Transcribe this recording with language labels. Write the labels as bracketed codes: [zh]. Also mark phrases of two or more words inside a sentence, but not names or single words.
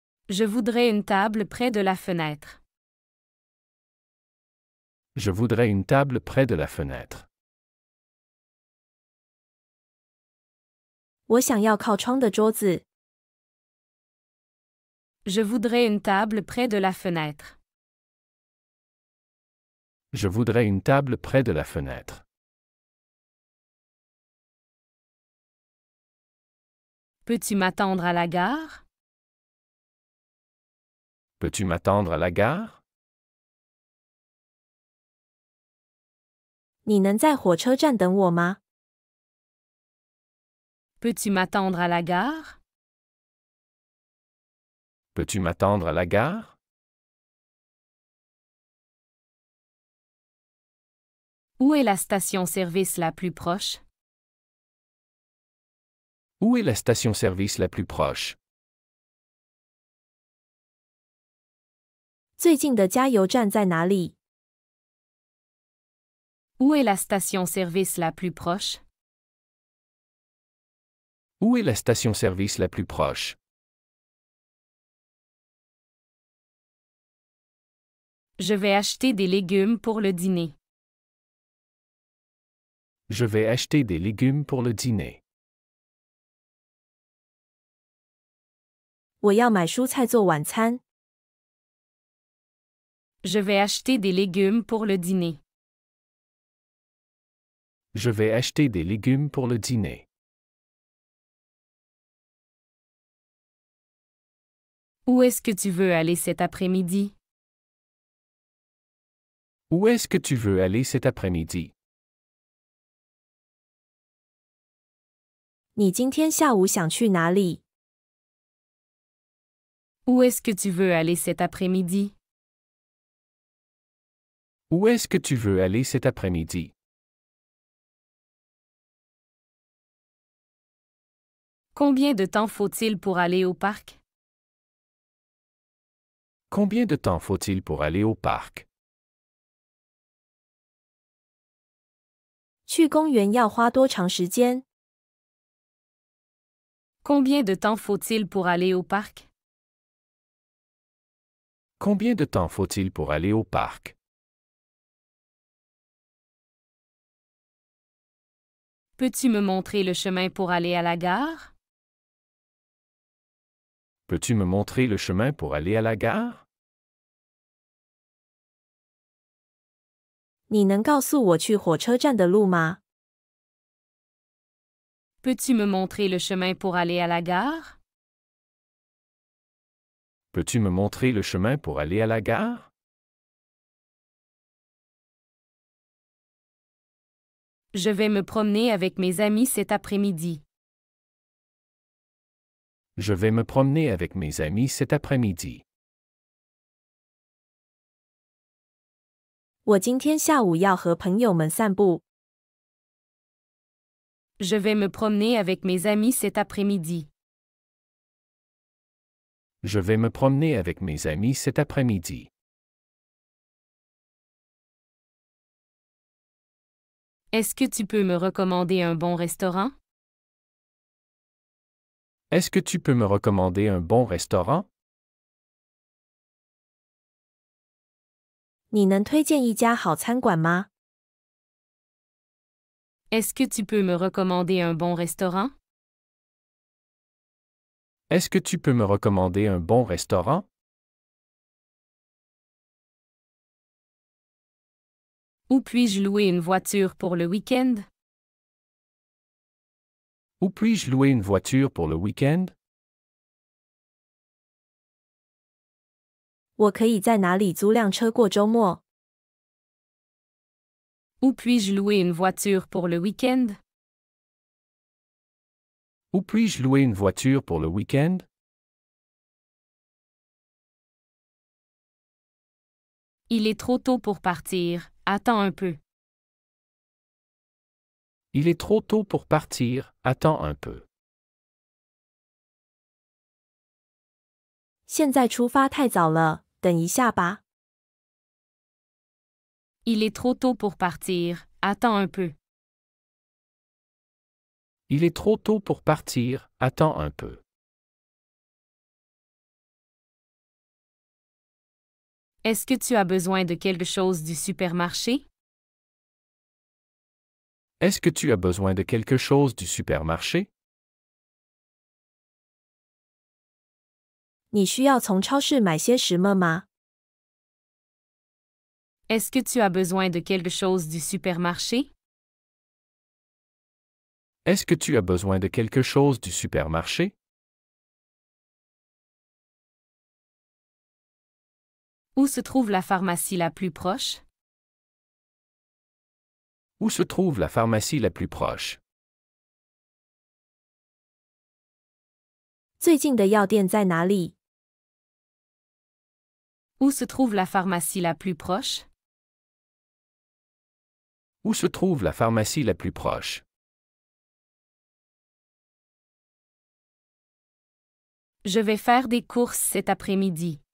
[fr] Je voudrais une table près de la fenêtre. Je voudrais une table près de la fenêtre. [zh] 我想要靠窗的桌子。 [fr] Je voudrais une table près de la fenêtre. Je voudrais une table près de la fenêtre. Peux-tu m'attendre à la gare? Peux-tu m'attendre à la gare? [zh] 你能在火车站等我吗？ [fr] Peux-tu m'attendre à la gare? Peux-tu m'attendre à la gare? Où est la station-service la plus proche? Où est la station-service la plus proche? [zh] 最近的加油站在哪里？ [fr] Où est la station-service la plus proche? Où est la station-service la plus proche? Je vais acheter des légumes pour le dîner. Je vais acheter des légumes pour le dîner. [zh] 我要买蔬菜做晚餐。 [fr] Je vais acheter des légumes pour le dîner. Je vais acheter des légumes pour le dîner. Où est-ce que tu veux aller cet après-midi? Où est-ce que tu veux aller cet après-midi? [zh] 你今天下午想去哪里？ [fr] Où est-ce que tu veux aller cet après-midi? Où est-ce que tu veux aller cet après-midi? Combien de temps faut-il pour aller au parc? Combien de temps faut-il pour aller au parc? [zh] 去公园要花多长时间？ [fr] Combien de temps faut-il pour aller au parc? Combien de temps faut-il pour aller au parc? Peux-tu me montrer le chemin pour aller à la gare? Peux-tu me montrer le chemin pour aller à la gare? [zh] 你能告诉我去火车站的路吗？ [fr] Peux-tu me montrer le chemin pour aller à la gare? Peux-tu me montrer le chemin pour aller à la gare? Je vais me promener avec mes amis cet après-midi. Je vais me promener avec mes amis cet après-midi. [zh] 我今天下午要和朋友们散步。 [fr] Je vais me promener avec mes amis cet après-midi. Je vais me promener avec mes amis cet après-midi. Est-ce que tu peux me recommander un bon restaurant? Est-ce que tu peux me recommander un bon restaurant? [zh] 你能推荐一家好餐馆吗？ [fr] Est-ce que tu peux me recommander un bon restaurant? Est-ce que tu peux me recommander un bon restaurant? Où puis-je louer une voiture pour le week-end? Où puis-je louer une voiture pour le week-end? [zh] 我可以在哪里租辆车过周末？ [fr] Où puis-je louer une voiture pour le week-end? Où puis-je louer une voiture pour le week-end? Il est trop tôt pour partir. Attends un peu. Il est trop tôt pour partir, attends un peu. [zh] 现在出发太早了，等一下吧。 [fr] Il est trop tôt pour partir. Attends un peu. Il est trop tôt pour partir, attends un peu. Est-ce que tu as besoin de quelque chose du supermarché? Est-ce que tu as besoin de quelque chose du supermarché? [zh] 你需要从超市买些什么吗？ [fr] Est-ce que tu as besoin de quelque chose du supermarché? Est-ce que tu as besoin de quelque chose du supermarché? Où se trouve la pharmacie la plus proche? Où se trouve la pharmacie la plus proche? [zh] 最近的药店在哪里？ [fr] Où se trouve la pharmacie la plus proche? Où se trouve la pharmacie la plus proche? Je vais faire des courses cet après-midi.